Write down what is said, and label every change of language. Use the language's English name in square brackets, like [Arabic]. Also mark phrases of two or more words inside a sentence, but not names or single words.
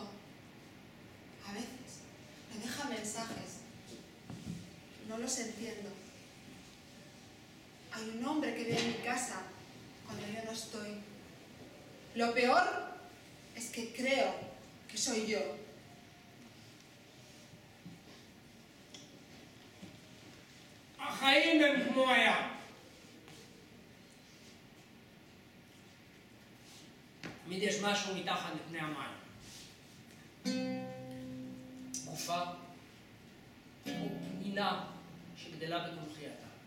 [Spanish] A veces me deja mensajes, no los entiendo. Hay un hombre que vive en mi casa cuando yo no estoy. Lo peor es que creo que soy yo. [Hebrew] החיים הם כמו הים. תמיד יש משהו מתחת לפני המים. גופה או פנינה שגדלה בתומכייתה.